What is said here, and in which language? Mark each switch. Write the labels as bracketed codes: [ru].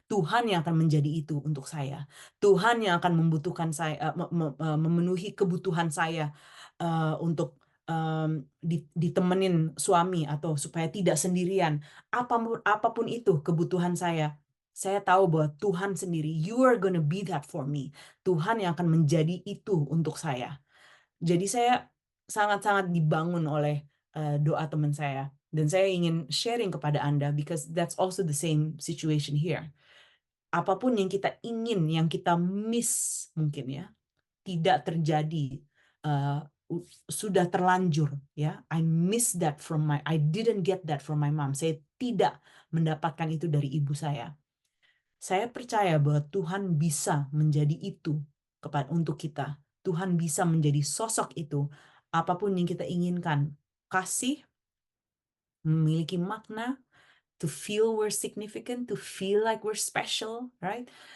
[id] Tuhan yang akan menjadi itu untuk saya. Tuhan yang akan membutuhkan saya, memenuhi kebutuhan saya untuk ditemenin suami atau supaya tidak sendirian. Apapun itu kebutuhan saya tahu bahwa Tuhan sendiri, [en] you are gonna be that for me. [id] Tuhan yang akan menjadi itu untuk saya. Jadi saya sangat-sangat dibangun oleh doa teman saya. Dan saya ingin sharing kepada Anda [en] because that's also the same situation here. [id] Apapun yang kita ingin, yang kita miss mungkin ya, tidak terjadi, sudah terlanjur ya. [en] I didn't get that from my mom. [id] Saya tidak mendapatkan itu dari ibu saya. Saya percaya bahwa Tuhan bisa menjadi itu untuk kita. Tuhan bisa menjadi sosok itu. Apapun yang kita inginkan. Kasih, memiliki makna, [en] to feel we're significant, to feel like we're special, right?